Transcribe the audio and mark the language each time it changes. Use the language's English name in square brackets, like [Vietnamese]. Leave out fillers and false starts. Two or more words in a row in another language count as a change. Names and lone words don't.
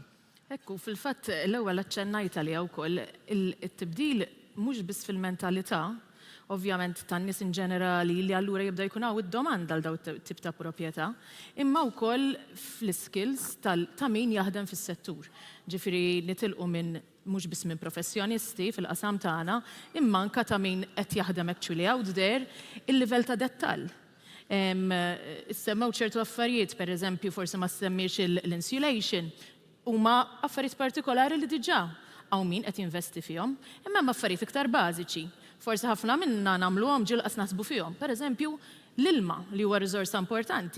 [Maltese] Ekku, fil-fatt l-ewwel aċċennajt għalija wkoll it-tibdil mhux biss fil-mentalità, ovvjament tan-nies in ġenerali li allura jibda jkun hawn id-domanda għal daw tip ta' proprjetà, imma wkoll fl-skills ta' min jaħdem fis-settur. Ġifieri nitilqu minn mhux biss minn professjonisti fil-qasam tagħna, imma anke ta' min qed jaħdem [English] actually out there [Maltese] il-livell ta' dettall. Semmew ċertu affarijiet, pereżempju forsi ma semmiex l-insulation, huma affarijiet partikolari li diġà għaw min qed jinvesti fihom, imma hemm affarijiet iktar bażiċi. Forsi ħafna minna nagħmluhom ġilqas naħsbu fihom. Pereżempju, l-ilma li huwa riżorsa importanti.